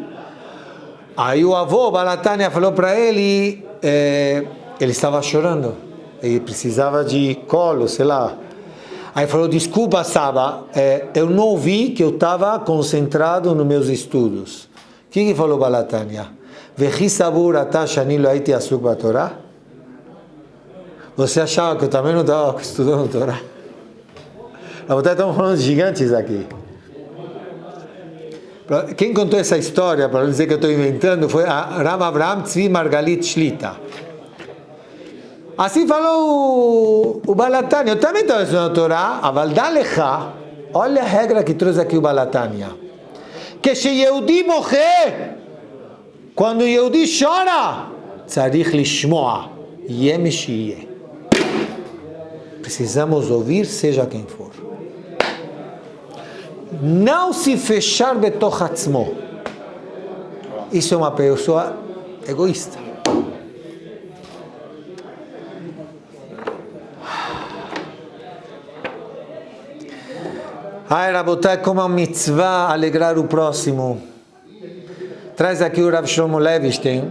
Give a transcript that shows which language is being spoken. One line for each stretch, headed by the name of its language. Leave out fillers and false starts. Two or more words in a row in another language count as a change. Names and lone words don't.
Portuguese: Aí o avô, Balatania, falou para ele, ele estava chorando, ele precisava de colo, sei lá. Aí falou, desculpa, Saba, eu não ouvi que eu estava concentrado nos meus estudos. O que falou Balatania?
Hebrew: וכי סבור אתה שאני לא הייתי עסוק בתורה?
Portuguese: Você achava que eu também não estava estudando Torá? Estamos falando de gigantes aqui. Quem contou essa história, para não dizer que eu estou inventando, foi a Rav Avraham Tzvi Margalit Shlita. Assim falou o Balatania. Eu também estava estudando a Torá,
Hebrew: אבל דלך.
Portuguese: Olha a regra que trouxe aqui o Balatania. Que se Yehudi morrer, quando Yehudi chora,
Hebrew: צריך לשמוע יהא מי שיהא.
Portuguese: Precisamos ouvir, seja quem for. Não se fechar
Hebrew: בתוך עצמו.
Portuguese: Isso é uma pessoa egoísta. Ai, Rabotai, como a mitzvah alegrar o próximo. Traz aqui o Rav Shlomo Levinstein.